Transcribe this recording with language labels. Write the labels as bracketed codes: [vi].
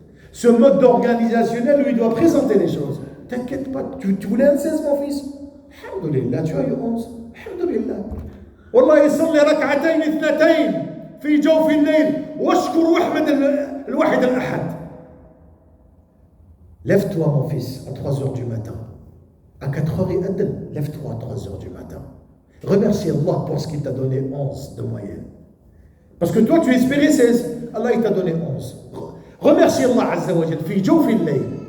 [fr] Ce mode d'organisationnel lui doit présenter les choses. T'inquiète pas, tu voulais un 16, mon fils? Alhamdulillah, tu as eu 11. Alhamdulillah. [ar] Wallah, يصلي ركعتين اثنتين في جوف الليل واشكر واحمد الواحد الأحد. [fr] Lève-toi, mon fils, à 3 heures du matin. À 4 heures et adn, lève-toi à 3 heures du matin. Remercie Allah pour ce qu'il t'a donné 11 de moyenne. Parce que toi, tu espérais 16. Allah, il t'a donné 11. Remercie Allah Azza wa Jal. [ar] Fi jawfi al-layl.